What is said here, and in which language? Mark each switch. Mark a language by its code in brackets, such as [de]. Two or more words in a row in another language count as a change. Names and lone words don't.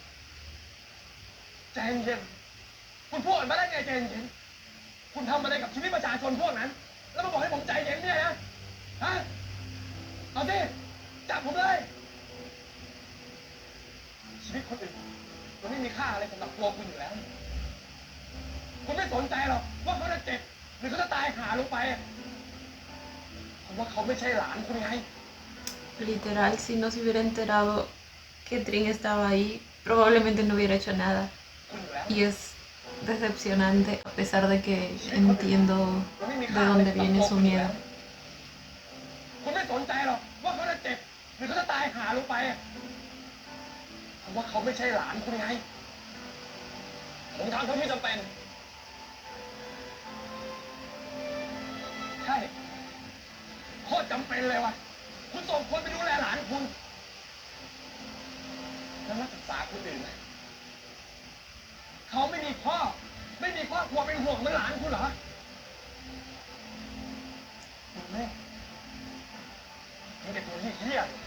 [th] ใจเย็นคุณพูดมาได้ไงใจเย็นคุณทำอะไรกับชีวิตประชาชนพวกนั้น แล้วมาบอกให้ผมใจเย็นเนี่ยนะฮะเอาสิจับผมเลยชีวิตคนอื่นมันไม่มีค่าอะไรสำหรับตัวคุณอยู่แล้วคุณไม่สนใจหรอกว่าเขาจะเจ็บหรือเขาจะตายหาลงไปเพราะว่าเขาไม่ใช่หลานคุณไง [es] Literal, si no se hubiera enterado que Trin estaba ahí, probablemente no hubiera hecho nada. [th] คุณอยู่แล้ว [es] Y es decepcionante, a pesar de que entiendo de dónde viene su miedo. [th] คุณไม่สนใจหรอกว่าเขาจะเจ็บหรือเขาจะตายหาลงไปเพราะว่าเขาไม่ใช่หลานคุณไงผมทำเท่าที่จำเป็น ใช่โคตรจำเป็นเลยว่ะคุณส่งคนไปดูแลหลานคุณแล้วนักศึกษาคนอื่นนะเขาไม่มีพ่อไม่มีครอบครัวเป็นห่วงเหมือนหลานคุณเหรอคุณแม่มีแต่ตัวเหี้ย